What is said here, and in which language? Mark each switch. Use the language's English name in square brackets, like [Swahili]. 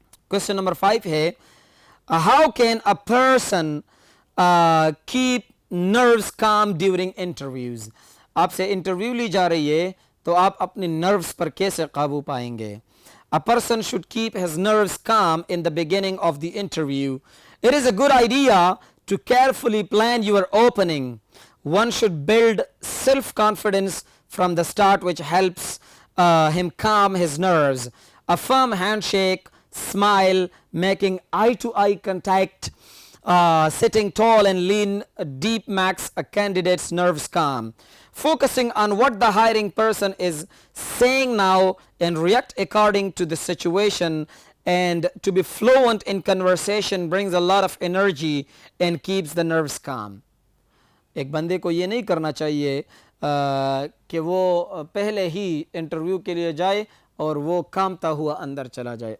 [English] Question number 5 ہے how can a person keep nerves calm during interviews. [Urdu] آپ سے interview لی جا رہی ہے تو آپ اپنے نروز پر کیسے قابو پائیں گے؟ [English] A person should keep his nerves calm in the beginning of the interview. It is a good idea to carefully plan your opening. One should build self-confidence from the start, which helps him calm his nerves. A firm handshake, smile, making eye-to-eye contact, sitting tall and lean deep makes a candidate's nerves calm. Focusing on what the hiring person is saying now and react according to the situation and to be fluent in conversation brings a lot of energy and keeps the nerves calm. [Urdu] ایک بندے کو یہ نہیں کرنا چاہیے کہ وہ پہلے ہی انٹرویو کے لیے جائے اور وہ کامتا ہوا اندر چلا جائے.